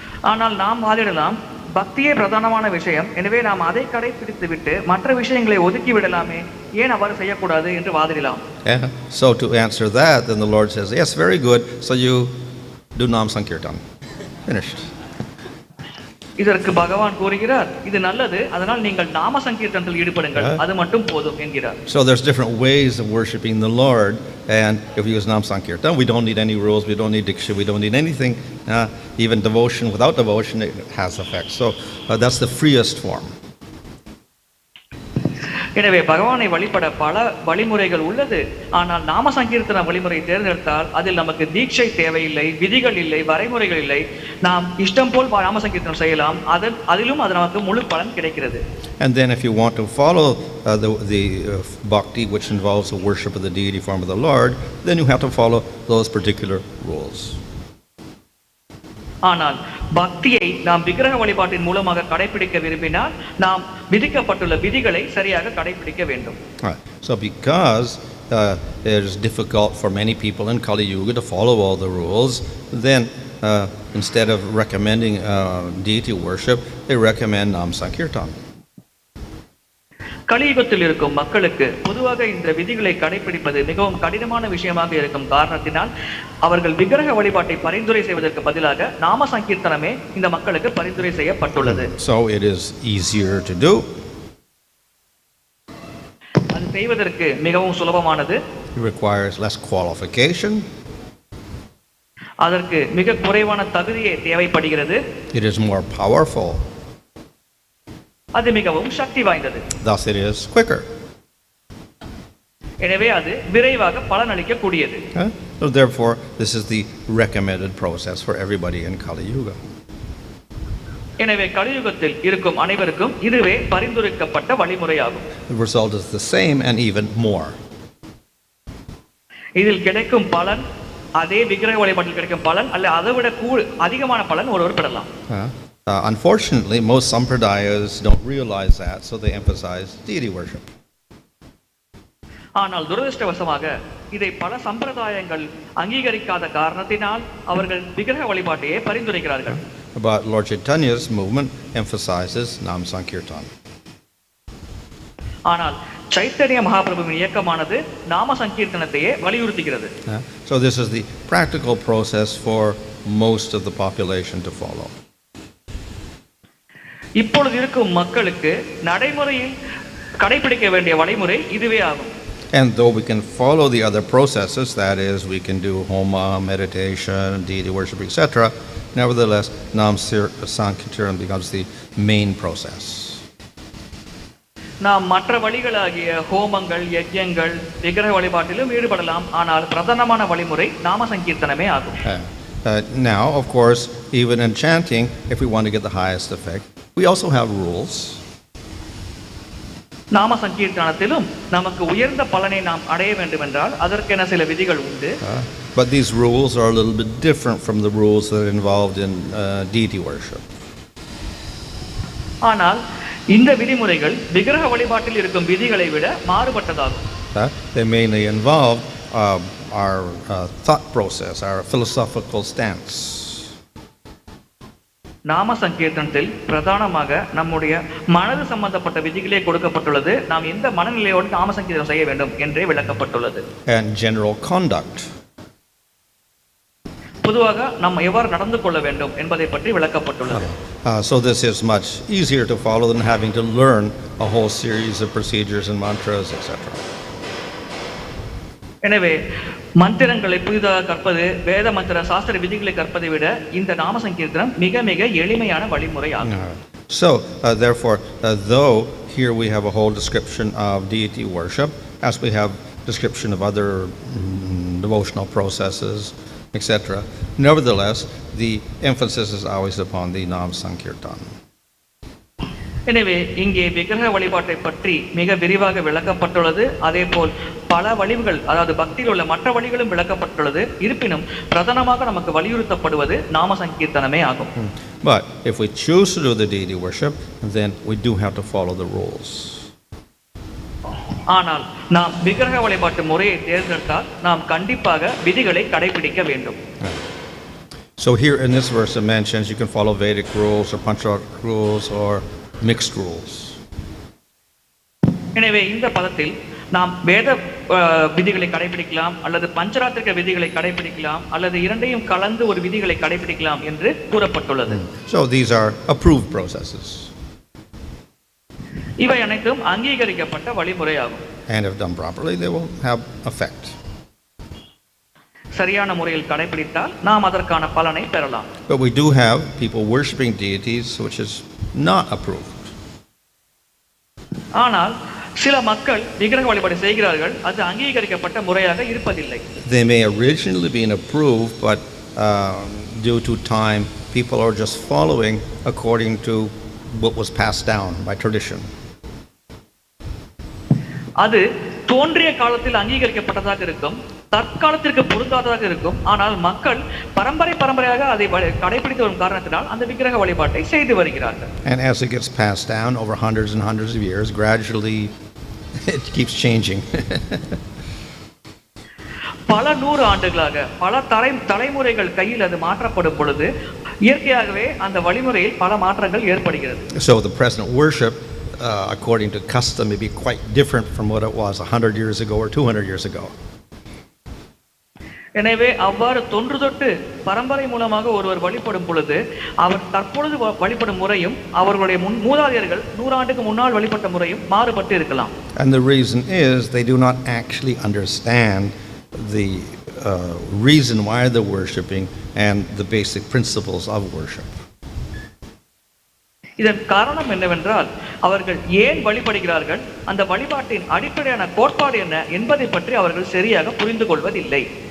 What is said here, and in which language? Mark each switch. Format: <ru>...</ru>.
<ta>ஆனால் நாம் வாதிடலாம் பக்தியே பிரதானமான விஷயம், எனவே நாம் அதை கடைபிடித்து விட்டு மற்ற விஷயங்களை ஒதுக்கி விடலாமே, ஏன் அவ்வாறு செய்யக்கூடாது என்று வாதிடலாம்.</ta> <en>So to answer that, then the Lord says, yes, very good. So you do Nam Sankirtan. Finished.</en> <ta>இதற்கு பகவான் கூறுகிறார், இது நல்லது, அதனால் நீங்கள் நாம சங்கீர்த்தனத்தில் ஈடுபடுங்கள், அது மட்டும் போதும் என்கிறார்.</ta> <en>So there's different ways of worshiping the Lord, and if we use Nam Sankirtan, we don't need any rules, we don't need diksha, we don't need anything. Even devotion, without devotion, it has effect. So that's the freest form.</en> <ta>எனவே பகவானை வழிபட பல வழிமுறைகள் உள்ளது. ஆனால் நாம சங்கீர்த்தன வழிமுறை தேர்ந்தெடுத்தால் அதில் நமக்கு தீட்சை தேவையில்லை, விதிகள் இல்லை, வரைமுறைகள் இல்லை. நாம் இஷ்டம் போல் நாம சங்கீர்த்தனம் செய்யலாம். அதிலும் அது நமக்கு முழு பலன் கிடைக்கிறது.</ta> <en>And then if you want to follow the bhakti, which involves the worship of the deity form of the Lord, then you have to follow those particular rules.</en> <ta>ஆனால் பக்தியை நாம் விக்கிரக வழிபாட்டின் மூலமாக கடைபிடிக்க விரும்பினால் நாம் விதிக்கப்பட்டுள்ள விதிகளை சரியாக கடைபிடிக்க வேண்டும்.</ta> <en>So because it is difficult for many people in Kali Yuga to follow all the rules, then instead of recommending deity worship, they recommend Nam Sankirtan.</en> <ta>கலியுகத்தில் இருக்கும் மக்களுக்கு பொதுவாக இந்த விதிகளை கடைபிடிப்பது மிகவும் கடினமான விஷயமாக இருக்கும் காரணத்தினால் அவர்கள் விக்கிரக வழிபாட்டை பரிந்துரை செய்வதற்கு பதிலாக நாம சங்கீர்த்தனமே இந்த மக்களுக்கு பரிந்துரை செய்யப்பட்டுள்ளது.</ta> <en>So it is easier to do.</en> <ta>அது செய்வதற்கு மிகவும் சுலபமானது.</ta> <en>It requires less qualification.</en> <ta>அதற்கு மிக குறைவான தகுதியே தேவைப்படுகிறது.</ta> <en>It is more powerful.</en> <ta>அது மிகவும் சக்தி வாய்ந்தது.</ta> <en>Thus it is quicker.</en> <ta>எனவே அது விரைவாக பலனளிக்க கூடியது.</ta> <en>So therefore this is the recommended process for everybody in Kali Yuga.</en> <ta>எனவே கலியுகத்தில் இருக்கும் அனைவருக்கும் இதுவே பரிந்துரைக்கப்பட்ட வழிமுறையாகும்.</ta> <en>The result is the same and even more.</en> <ta>இதில் கிடைக்கும் பலன் அதே விக்கிரக வழிபாட்டில் கிடைக்கும் பலன் அல்ல அதைவிட அதிகமான பலன் ஒருவர் பெறலாம்.</ta> <en>Unfortunately, most sampradayas don't realize that, so they emphasize deity worship.</en> <ta>ஆனால் துரதிர்ஷ்டவசமாக இதை பல சம்பிரதாயங்கள் அங்கீகரிக்காத காரணத்தினால் அவர்கள் விக்கிரக வழிபாட்டையே பரிந்துரைக்கிறார்கள்.</ta> <en>But Lord Chaitanya's movement emphasizes Nam Sankirtan.</en> <ta>ஆனால் சைத்தன்ய மகாபிரபுவின் இயக்கமானது நாம சங்கீர்த்தனத்தையே வலியுறுத்துகிறது.</ta> <en>So this is the practical process for most of the population to follow.</en> <ta>இப்பொழுது இருக்கும் மக்களுக்கு நடைமுறையில் கடைபிடிக்க வேண்டிய வழிமுறை இதுவே ஆகும்.</ta> <en>And though we can follow the other processes, that is, we can do homa, meditation, deity worship, etc., nevertheless, Nam Sankirtan becomes the main process.</en> <ta>நாம் மற்ற வழிகளாகிய ஹோமங்கள், யஜ்யங்கள், விக்கிரக வழிபாட்டிலும் ஈடுபடலாம். ஆனால் பிரதானமான வழிமுறை நாம சங்கீர்த்தனமே ஆகும்.</ta> <en>Now, of course, even in chanting, if we want to get the highest effect, we also have rules.</en> <ta>நாம சங்கீர்த்தனத்திலும் நமக்கு உயர்ந்த பலனை நாம் அடைய வேண்டும் என்றால் அதற்கென சில விதிகள் உண்டு.</ta> <en>But these rules are a little bit different from the rules that are involved in deity worship.</en> <ta>ஆனால் இந்த விதிமுறைகள் விக்கிரக வழிபாட்டில் இருக்கும் விதிகளை விட மாறுபட்டதாகும்.</ta> <en>They mainly involve our thought process, our philosophical stance.</en> <ta>நாம சங்கீர்த்தனத்தில் பிரதானமாக நம்முடைய மனது சம்பந்தப்பட்ட விதிகளே கொடுக்கப்பட்டுள்ளது. நாம் எந்த மனநிலையோடு நாம சங்கீர்த்தனம் செய்ய வேண்டும் என்றே விளக்கப்பட்டுள்ளது.</ta> <en>And general conduct.</en> <ta>பொதுவாக நாம் எவ்வாறு நடந்து கொள்ள வேண்டும் என்பதை பற்றி விளக்கப்பட்டுள்ளது.</ta> <en>So this is much easier to follow than having to learn a whole series of procedures and mantras, etc.</en> <ta>எனவே மந்திரங்களை புதிதாக கற்பது, வேத மந்திர சாஸ்திர விதிகளை கற்பதை விட இந்த நாம சங்கீர்த்தனம் மிக மிக எளிமையான வழிமுறை ஆகும்.</ta> <en>So therefore, though here we have a whole description of deity worship, as we have description of other devotional processes, etc., nevertheless, the emphasis is always upon the Nam Sankirtan.</en> <ta>எனவே இங்கே விக்கிரக வழிபாட்டை பற்றி மிக விரிவாக விளக்கப்பட்டுள்ளது. அதே போல் பல வழிகள், அதாவது பக்தியில் உள்ள மற்ற வழிகளும் விளக்கப்பட்டுள்ளது. இருப்பினும் பிரதானமாக நமக்கு வலியுறுத்தப்படுவது நாம சங்கீர்த்தனமே ஆகும்.</ta> <en>But if we choose to do the deity worship, then we do have to follow the rules.</en> <ta>ஆனால் நாம் விக்கிரக வழிபாட்டு முறையை தேர்ந்தெடுத்தால் நாம் கண்டிப்பாக விதிகளை கடைபிடிக்க வேண்டும்.</ta> <en>So here in this verse it mentions you can follow Vedic rules or Pañcarātra rules or mixed rules.</en> <ta>எனவே இந்த பதத்தில் நாம் வேத விதிகளை கடைபிடிக்கலாம் அல்லது பஞ்சராத்திரிக விதிகளை கடைபிடிக்கலாம் அல்லது இரண்டையும் கலந்து ஒரு விதிகளை கடைபிடிக்கலாம் என்று கூறப்பட்டுள்ளது.</ta> <en>So these are approved processes.</en> <ta>இவை அனைத்தும் அங்கீகரிக்கப்பட்ட வழிமுறையாகும்.</ta> <en>And if done properly, they will have effect.</en> <ta>சரியான முறையில் கடைபிடித்தால் நாம் அதற்கான பலனை பெறலாம்.</ta> <en>But we do have people worshiping deities which is not approved.</en> <ta>ஆனால் சில மக்கள் விக்கிரக வழிபாடு செய்கிறார்கள், அது அங்கீகரிக்கப்பட்ட முறையாக இருப்பதில்லை.</ta> <en>They may originally been approved, but due to time, people are just following according to what was passed down by tradition.</en> <ta>அது தோன்றிய காலத்தில் அங்கீகரிக்கப்பட்டதாக இருக்கும், தற்காலத்திற்கு பொருந்தாததாக இருக்கும். ஆனால் மக்கள் பரம்பரையாக அதை கடைபிடித்து வரும் காரணத்தினால் அந்த விக்கிரக வழிபாட்டை செய்து வருகிறார்கள்.</ta> <en>And as it gets passed down over hundreds and hundreds of years, gradually it keeps changing.</en> <ta>பல 100 ஆண்டுகளாக பல தலைமுறைகள் கையில் அது மாற்றப்படும் பொழுது இயற்கையாகவே அந்த வழிமுறையில் பல மாற்றங்கள் ஏற்படுகிறது.</ta> <en>So the present worship, according to custom, may be quite different from what it was 100 years ago or 200 years ago.</en> <ta>எனவே அவ்வாறு தொன்று தொட்டு பரம்பரை மூலமாக ஒருவர் வழிபடும் பொழுது அவர் தற்பொழுது வழிபடும் முறையும் அவர்களுடைய மூதாதையர்கள் 100 ஆண்டுக்கு முன்னால் வழிபட்ட முறையும் மாறுபட்டு இருக்கலாம்.</ta> <en>And the reason is they do not actually understand the reason why they're worshiping and the basic principles of worship.</en> <ta>இதன் காரணம் என்னவென்றால் அவர்கள் ஏன் வழிபடுகிறார்கள், அந்த வழிபாட்டின் அடிப்படையான கோட்பாடு என்ன என்பதை பற்றி அவர்கள் சரியாக புரிந்து கொள்வதில்லை.</ta>